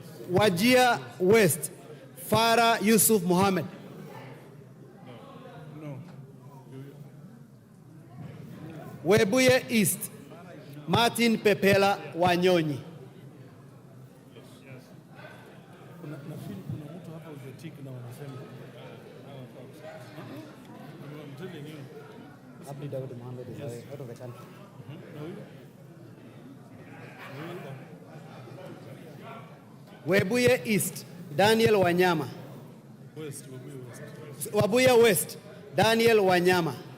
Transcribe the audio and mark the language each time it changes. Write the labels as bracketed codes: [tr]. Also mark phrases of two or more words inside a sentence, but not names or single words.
[en] Wajir West, Farah Yusuf Mohammed. No. Webuye East, Martin Pepela Wanyonyi. out of the country. Webuye East, Daniel Wanyama. Webuye West, Daniel Wanyama.